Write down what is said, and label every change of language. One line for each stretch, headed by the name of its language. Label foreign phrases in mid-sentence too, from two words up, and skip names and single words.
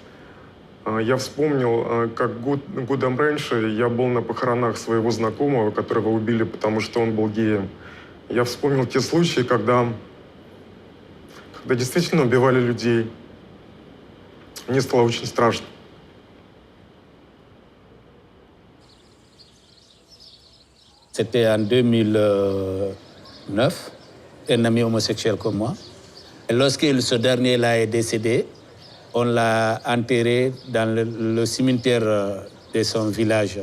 Russian: Я вспомнил, как годом раньше я был на похоронах своего знакомого, которого убили, потому что он был геем. Я вспомнил те случаи, когда действительно убивали людей. Мне стало очень страшно.
French: C'était en 2009, un ami homosexuel comme moi. Et lorsque ce dernier-là est décédé, on l'a enterré dans le cimetière de son village.